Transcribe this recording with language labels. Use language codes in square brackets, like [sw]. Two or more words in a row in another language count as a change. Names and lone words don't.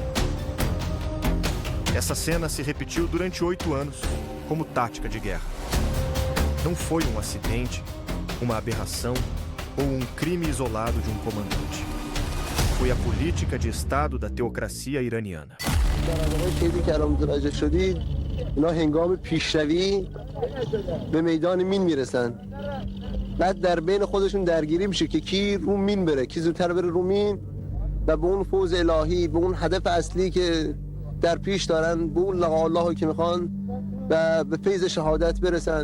[pt] Essa cena se repetiu durante 8 anos, como tática de guerra. Não foi um acidente, uma aberração ou um crime isolado de um comandante. Foi a política de Estado da teocracia iraniana. [fa] اینا هنگام پیشروی به میدان مین میرسن. بعد در بین خودشون درگیری میشه که کی رو مین بره، کی زودتر بره رو مین و به اون فوز الهی، به اون هدف اصلی که در پیش دارن، به اون [ar] لقاء الله [fa] که میخوان و به فیض شهادت برسن.